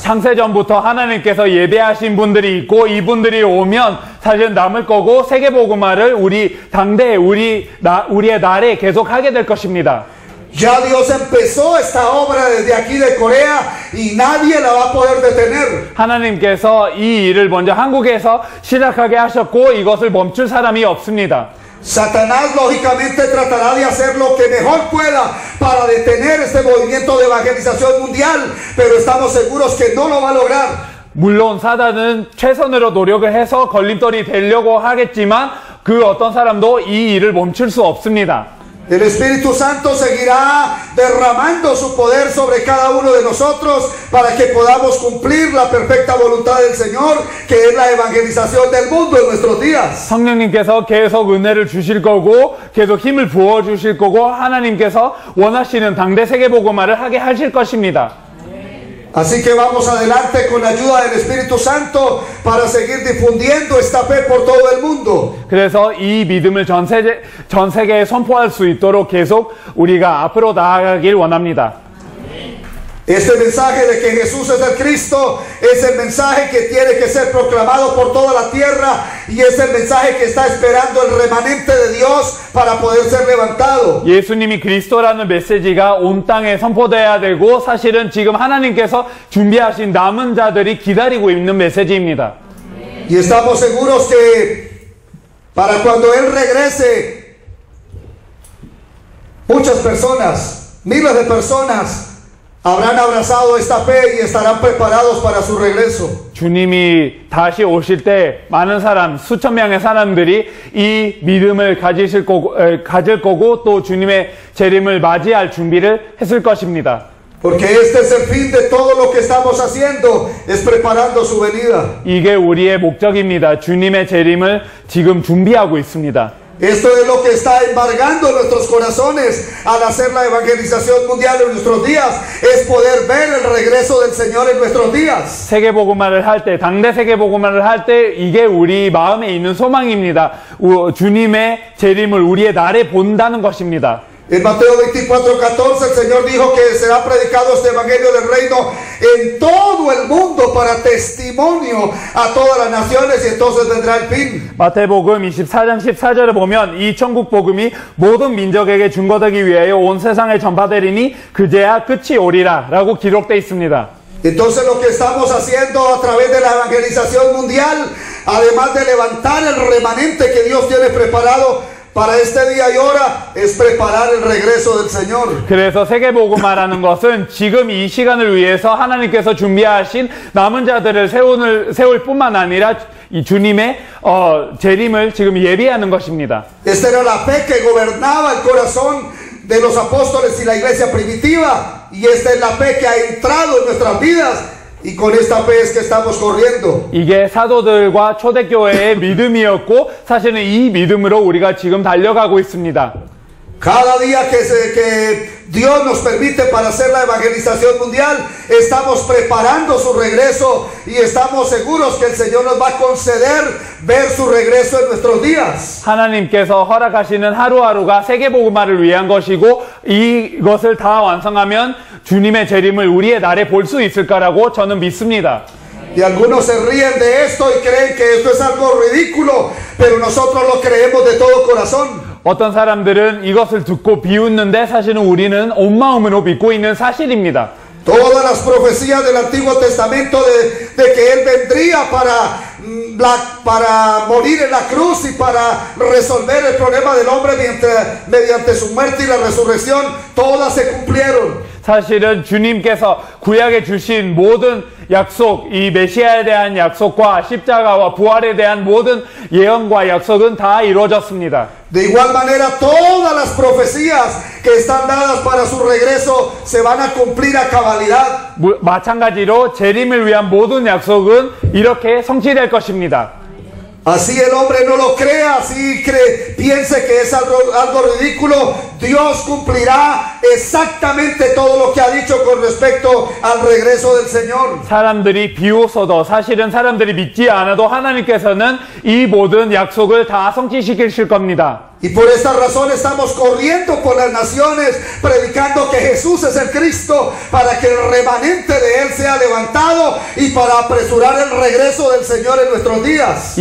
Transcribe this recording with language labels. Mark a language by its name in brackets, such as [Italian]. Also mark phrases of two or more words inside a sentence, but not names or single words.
[Korean] 창세전부터 하나님께서 예배하신 분들이 있고 이분들이 오면 사실 남을 거고 세계복음화를 우리 당대 우리의 날에 계속하게 될 것입니다. [Spanish] Ya Dios empezó esta obra desde aquí de Corea y nadie la va a poder detener. [Korean] 하나님께서 이 일을 먼저 한국에서 시작하게 하셨고 이것을 멈출 사람이 없습니다. [Spanish] Satanás lógicamente tratará de hacer lo que mejor pueda para detener este movimiento de evangelización mundial, pero estamos seguros que no lo va a lograr. [Korean] 물론 사단은 최선으로 노력을 해서 걸림돌이 되려고 하겠지만 그 어떤 사람도 이 일을 멈출 수 없습니다. [Spanish] El Espíritu Santo seguirá derramando su poder sobre cada uno de nosotros para que podamos cumplir la perfecta voluntad del Señor, que es la evangelización del mundo en nuestros días. [Korean] 성령님께서 계속 은혜를 주실 거고 계속 힘을 부어 주실 거고 하나님께서 원하시는 당대 세계복음화를 하게 하실 것입니다. [Spanish] Así que vamos adelante con la ayuda del Espíritu Santo para seguir difundiendo esta fe por todo el mundo. [Korean] 그래서 이 믿음을 전 세계에 선포할 수 있도록 계속 우리가 앞으로 나아가길 원합니다. [Spanish] Este mensaje de que Jesús es el Cristo es el mensaje que tiene que ser proclamado por toda la tierra y es el mensaje que está esperando el remanente de Dios para poder ser levantado. [Korean] 예수님이 그리스도라는 메시지가 온 땅에 선포돼야 되고 사실은 지금 하나님께서 준비하신 남은 자들이 기다리고 있는 메시지입니다. [Spanish] Y estamos seguros que para cuando Él regrese, muchas personas, miles de personas, habrán abrazado esta fe y estarán preparados para su regreso. [Korean] 주님이 다시 오실 때 많은 사람, 수천 명의 사람들이 이 믿음을 가질 거고 또 주님의 재림을 맞이할 준비를 했을 것입니다. [Spanish] Porque este es el fin de todo lo que estamos haciendo, es preparando su venida. [Korean] 이게 우리의 목적입니다. 주님의 재림을 지금 준비하고 있습니다. [Spanish] Esto es lo que está embargando nuestros corazones al hacer la evangelización mundial en nuestros días, es poder ver el regreso del Señor en nuestros días. [Korean] 세계복음화를 할 때, 당대 세계복음화를 할 때 이게 우리 마음에 있는 소망입니다. 주님의 재림을 우리의 날에 본다는 것입니다. [Spanish] En Mateo 24:14 el Señor dijo que será predicado este evangelio del reino en todo el mundo para testimonio a todas las naciones y entonces vendrá el fin. [Korean] 마태복음 24장 14절에 보면 이 천국 복음이 모든 민족에게 증거되기 위하여 온 세상에 전파되리니 그제야 끝이 오리라 라고 기록되어 있습니다. [Spanish] Entonces lo que estamos haciendo a través de la evangelización mundial, además de levantar el remanente que Dios tiene preparado para este día y hora, es preparar el regreso del Señor. [Korean] 그래서 세계복음화라는 것은 지금 이 시간을 위해서 하나님께서 준비하신 남은 자들을 세울 뿐만 아니라 이 주님의 재림을 지금 예비하는 것입니다. [Spanish] Esta era la fe que gobernaba el corazón de los apóstoles y la iglesia primitiva, y esta es la fe que ha entrado en nuestras vidas. Y con esta fe es que estamos corriendo. [Korean] 이게 사도들과 초대교회의 믿음이었고 사실은 이 믿음으로 우리가 지금 달려가고 있습니다. [Spanish] Cada día que Dios nos permite para hacer la evangelización mundial, estamos preparando su regreso y estamos seguros que el Señor nos va a conceder ver su regreso en nuestros días. [Korean] 하나님께서 허락하시는 하루하루가 세계복음화를 위한 것이고 이것을 다 완성하면 주님의 재림을 우리의 날에 볼 수 있을 거라고 저는 믿습니다. [Spanish] Y algunos se ríen de esto y creen que esto es algo ridículo, pero nosotros lo creemos de todo corazón. [Korean] 어떤 사람들은 이것을 듣고 비웃는데 사실은 우리는 온 마음으로 믿고 있는 사실입니다. [Spanish] Todas las profecías del Antiguo Testamento de que Él vendría para morir en la cruz y para resolver el problema del hombre mediante su muerte y la resurrección, todas se cumplieron. [Korean] 사실은 주님께서 구약에 주신 모든 약속, 이 메시아에 대한 약속과 십자가와 부활에 대한 모든 예언과 약속은 다 이루어졌습니다. [Spanish] De igual manera, todas las profecías que están dadas para su regreso se van a cumplir a cabalidad. [Korean] 마찬가지로 재림을 위한 모든 약속은 이렇게 성취될 것입니다. [Spanish] Así el hombre no lo crea, así piense que es algo ridículo. Dios cumplirá exactamente todo lo que ha dicho con respecto al regreso del Señor. [Korean] 사람들이 비웃어도 사실은 사람들이 믿지 않아도 하나님께서는 이 모든 약속을 다 성취시키실 겁니다. [Spanish] Y por esta razón estamos corriendo por las naciones, predicando que Jesús es el Cristo, para que el remanente de Él sea levantado y para apresurar el regreso del Señor en nuestros días.